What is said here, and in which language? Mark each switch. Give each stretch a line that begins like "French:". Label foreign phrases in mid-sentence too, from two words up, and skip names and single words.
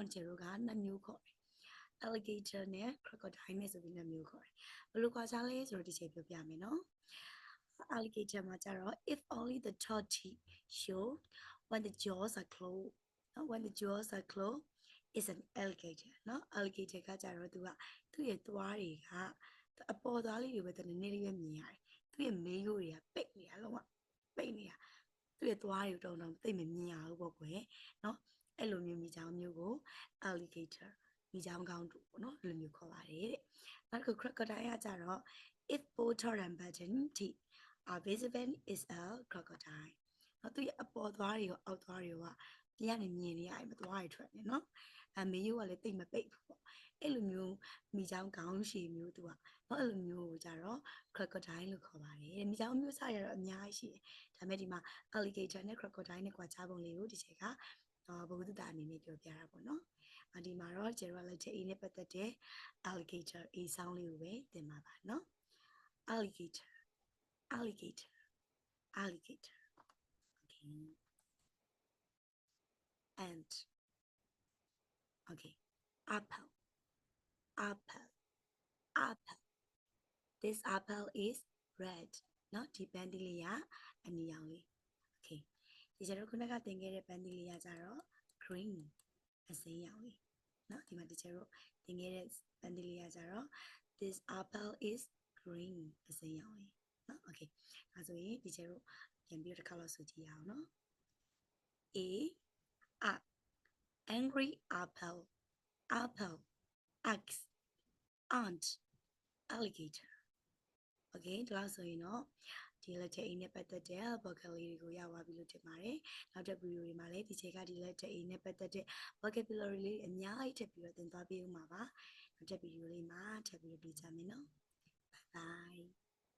Burmese: ကိုကျတို့ကနှစ်မျိုးခေါ်တယ်။ alligator နဲ့ crocodile နဲ့ဆိုပြီးနှစ်မျိုးခေါ်တယ်။ဘယ်လိုခွာခြားလဲဆိုတော့ဒီချိန်ပြောပြမယ်နော်။ alligator မှာကျတော့
English: if only the top teeth show when the jaws are closed when the jaws are closed is an alligator
Burmese: နော် alligator ကကြတော့သူရဲ့ သွားတွေကအပေါ်သွားလေးတွေပဲနည်းနည်းလေးပဲမြင်ရတယ်။သူရဲ့မေးရိုးတွေကပိတ်နေတာလုံးဝပိတ်နေတာသူ့ရဲ့သွားတွေတုံသိမမြင်ရဘူးပေါ့ကွယ်နော်အဲ့လိုမျိုးမိချောင်းမျိုးကို alligator မိချောင်းကောင်းတူပေါ့နော်အဲ့လိုမျိုးခေါ်ပါတယ်တဲ့နောက်တစ်ခု crocodile ကကြတော့
English: if both top and bottom teeth are visible is a crocodile
Burmese: နော်သူရဲ့ အပေါ်သွားတွေရောအောက်သွားတွေရောဒီကနေမြင်နေရတယ်မသွားတွေထွက်နေနော်မေးရိုးကလည်းတိတ်မပိတ်ဘူးပေါ့အဲ့လိုမျိုးမိချောင်းကောင်းရှည်မျိုးသူကနော်အဲ့လိုမျိုးကိုကြတော့ crocodile လို့ခေါ်ပါတယ်မိချောင်းမျိုးစားရတော့အများကြီးရှိတယ်ဒါပေမဲ့ဒီမှာ alligator နဲ့ crocodile နဲ့ကွာခြားပုံလေးကိုဒီချက်ကဘဝတုတအနေနဲ့ပြောပြတာပေါ့နော်ဒီမှာတော့ကျတော့
English: letter A
Burmese: နဲ့ပတ်သက်တဲ့
English: alligator A sound
Burmese: လေးကိုပဲသင်ပါပါနော်
English: alligator okay ant okay apple this apple is red နော်
Burmese: ဒီပန်းသီးလေးကအနီရောင် လေး okay ဒီကျတော့ခုနကသင်ခဲ့တဲ့ပန်းသီးလေးကကြတော့ green အစိမ်းရောင်လေးနော်ဒီမှာဒီကျတော့သင်ခဲ့တဲ့ပန်းသီးလေးကကြတော့
English: this apple is green
Burmese: ပစံရောင်လေးနော် okay ဒါဆိုရင်ဒီကျတော့ပြန်ပြီးတစ်ခါလောက်ဆိုကြည့်ရအောင်နော်
English: a angry apple axe ant alligator okay
Burmese: ဒီလောက်ဆိုရင်တော့ဒီလက်ချက် A နဲ့ပတ်သက်တဲ့ vocabulary တွေကိုရပါပြီလို့ထင်ပါတယ်နောက်တဲ့ video တွေမှာလည်းဒီချက်ကဒီလက်ချက် A နဲ့ပတ်သက်တဲ့ vocabulary လေးအများကြီးထပ်ပြီးတော့သင်သွားပေးဦးမှာပါနောက်တဲ့ video လေးမှာထပ်ပြီးတော့တွေ့ကြမယ်နော်
English: bye bye